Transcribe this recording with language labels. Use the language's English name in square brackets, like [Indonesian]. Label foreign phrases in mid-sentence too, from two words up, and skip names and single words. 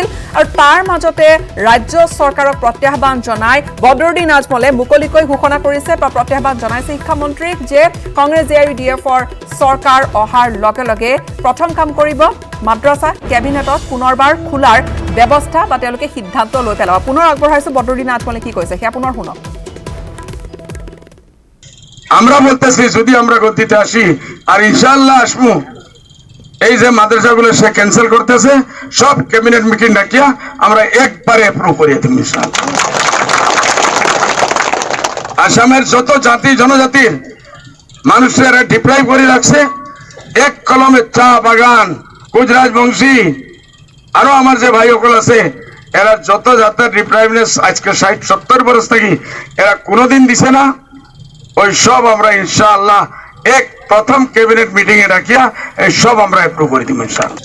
[Assamese] আৰু তাৰ মাজতে ৰাজ্য চৰকাৰক প্ৰত্যাহ্বান জনাই বদৰুদ্দিন আজমলে মুকলিকৈ ঘোষণা কৰিছে বা প্ৰত্যাহ্বান জনাইছে শিক্ষামন্ত্ৰীক যে কংগ্ৰেছ এআইইউডিএফৰ চৰকাৰ অহাৰ লগে লগে প্ৰথম কাম কৰিব মাদ্ৰাছা কেবিনেটত পুনৰবাৰ খোলাৰ ব্যৱস্থা বা তেওঁলোকে সিদ্ধান্ত লৈ পেলাব। পুনৰ আগবঢ়াইছো বদৰুদ্দিন আজমলে কি কৈছে সেয়া পুনৰ শুনক। [Bangla] আমরা বলতেছি যদি আমরা গতিতে আসি আর ইনশাআল্লাহ আসবো, এই যে মাদ্রাসাগুলো সে ক্যান্সেল করতেছে সব [English] cabinet meeting [Bangla] ডাকিয়া আমরা একবারে অ্যাপ্রুভ করিয়ে দেব ইনশাআল্লাহ। আসামের যত জাতি জনজাতির মানুষেরা ডিপ্রাইভ করে রাখছে, এক কলমে চা বাগান গুজরাজ বংশী আরো আমার যে ভাই সকল আছে এরা যত জাতের ডিপ্রাইভনেস আজকে 60-70 বছর থেকে এরা কোনোদিন দিছে না, ওই সব আমরা ইনশাআল্লাহ এক প্রথম [English] cabinet meeting [Bangla] এ রাখিয়া এই সব আমরা অ্যাপ্রুভ করে দিব ইনশাআল্লাহ।